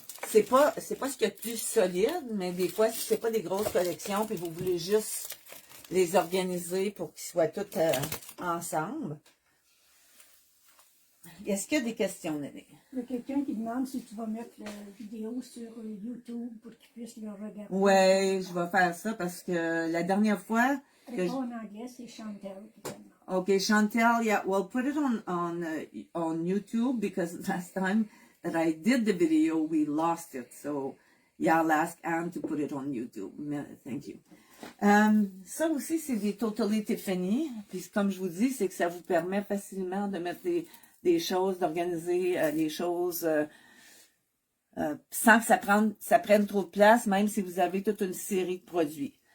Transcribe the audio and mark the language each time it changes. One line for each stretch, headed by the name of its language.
French: C'est pas ce qu'il y a de plus solide, mais des fois, si c'est pas des grosses collections, puis vous voulez juste les organiser pour qu'ils soient tous ensemble. Est-ce qu'il y a des questions, Néné? Il y a quelqu'un qui demande si tu vas mettre la vidéo sur YouTube pour qu'ils puissent le regarder. Oui, je vais faire ça parce que la dernière fois... En anglais, c'est Chantel qui demande.
English: Okay, Chantel, yeah, well, put it on YouTube because last time that I did the video, we lost it. So, yeah, I'll ask Anne to put it on YouTube. Thank you.
French: Ça aussi, c'est des Totally Tiffany. Puis, comme je vous dis, c'est que ça vous permet facilement de mettre des choses, d'organiser les choses sans que ça prenne trop de place, même si vous avez toute une série de produits.